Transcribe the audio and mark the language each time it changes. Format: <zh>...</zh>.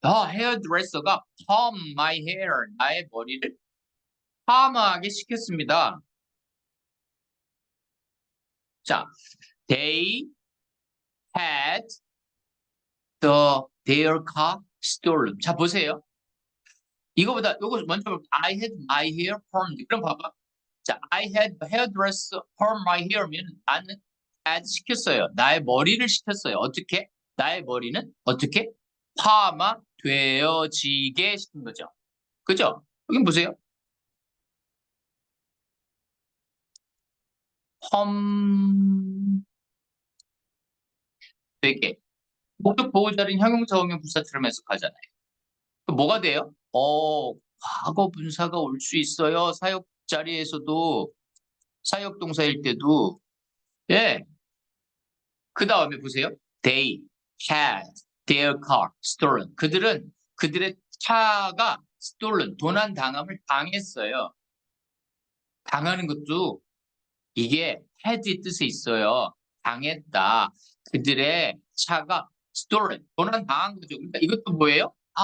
<en>hairdresser가 perm my hair.</en> <ko>나의 머리를 파마하게 시켰습니다.</ko> <en>자, they had their car stolen.</en> <ko>자, 보세요. 이거보다 요거 먼저</ko> <en>I had my hair permed.</en> <ko>그럼 봐봐.</ko> <en>자, I had hairdresser perm my hair면</en> <ko>나는</ko> <en>had</en> <ko>시켰어요. 나의 머리를 시켰어요. 어떻게? 나의 머리는 어떻게? 파마 되어지게 시킨 거죠. 그죠? 여기 보세요. 펌 되게 목적 보호자는 형용사 오면 부사처럼 해석하잖아요. 그럼 뭐가 돼요? 과거 분사가 올 수 있어요. 사역 자리에서도 사역 동사일 때도 예. 그 다음에 보세요.</ko> <en>They had their car stolen.</en> <ko>그들은 그들의 차가 stolen, 도난 당함을 당했어요. 당하는 것도 이게 had의 뜻에 있어요. 당했다. 그들의 차가 stolen, 도난 당한 거죠. 그러니까 이것도 뭐예요?</ko>